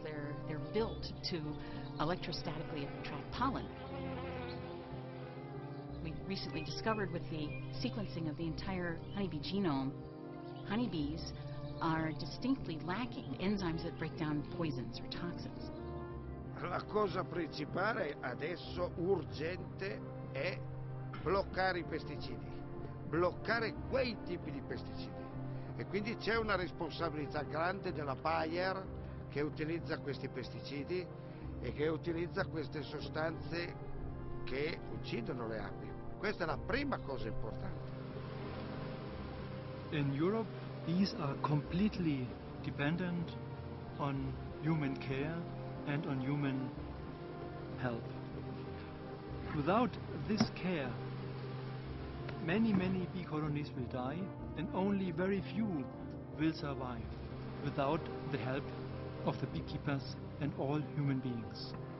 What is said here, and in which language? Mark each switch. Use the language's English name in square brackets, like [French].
[English] They're built to electrostatically attract pollen. We recently discovered with the sequencing of the entire honeybee genome, honeybees are distinctly lacking enzymes that break down poisons or toxins. [Italian] La cosa principale adesso urgente è bloccare i pesticidi, bloccare quei tipi di pesticidi, e quindi c'è una responsabilità grande della Bayer che utilizza questi pesticidi e che utilizza queste sostanze che uccidono le api. Questa è la prima cosa importante. [English] In Europe, bees are completely dependent on human care and on human help. Without this care, many bee colonies will die, and only very few will survive without the help of the beekeepers and all human beings.